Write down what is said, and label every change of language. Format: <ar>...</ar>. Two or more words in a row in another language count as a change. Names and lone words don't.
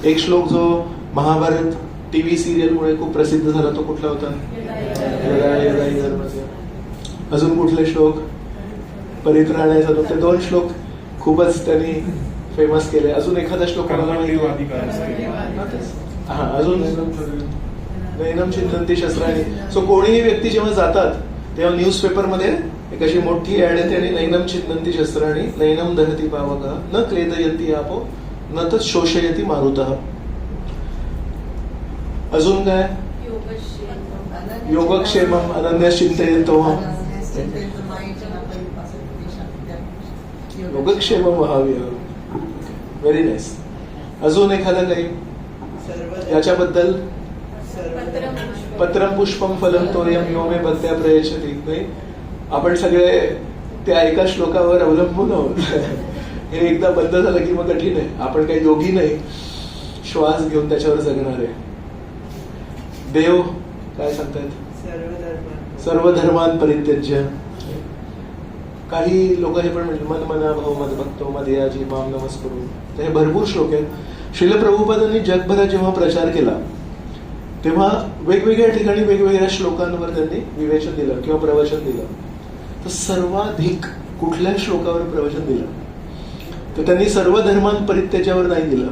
<mr>एक श्लोक जो महाभारत टीव्ही सिरियलमुळे खूप प्रसिद्ध झाला तो कुठला होता, अजून कुठले श्लोक, परित्राणाचा तो, ते 2 श्लोक खूपच त्यांनी फेमस केले. अजून एखादा श्लोक हा अजून</mr> <sa>नैनम चिंतंती शस्त्राणी.</sa> <mr>सो कोणीही व्यक्ती जेव्हा जातात तेव्हा न्यूजपेपरमध्ये एक अशी मोठी ऍड येते आणि</mr> <sa>नैनम चिंतंती शस्त्राणी नैनम दहती पावकः न क्लेदयन्ति आपो न तत् शोषयति मारुतः.</sa> <mr>अजून काय,</mr> <sa>योगक्षेमम अनन्यश्चिंतयन्तो योगक्षेमम वहाव्यः.</sa> <en>Very nice.</en> <mr>अजून एखादं काही याच्याबद्दल,</mr> <sa>पत्रम पुष्पम फलम तोयम यो मे भक्त्या प्रयच्छति.</sa> <mr>नाही, आपण सगळे त्या एका श्लोकावर अवलंबून आहोत. हे एकदा बंद झालं की मग कठीण आहे. आपण काही योगी नाही, श्वास घेऊन त्याच्यावर जगणार आहे. देव काय सांगतायत,</mr> <sa>सर्व धर्मान परित्यज्य</sa> <mr>काही लोक हे पण म्हणले</mr> <sa>मन मना भाव मद भक्तो मदयाजी माम नमस्करू.</sa> <mr>तर हे भरपूर श्लोक आहेत. श्रील प्रभुपादांनी जगभरात जेव्हा प्रचार केला तेव्हा वेगवेगळ्या ठिकाणी वेगवेगळ्या श्लोकांवर त्यांनी विवेचन दिलं किंवा प्रवचन दिलं. तर सर्वाधिक कुठल्या श्लोकावर प्रवचन दिलं तर त्यांनी</mr> <sa>सर्व धर्मान</sa> <mr>परित्याच्यावर नाही दिलं.</mr>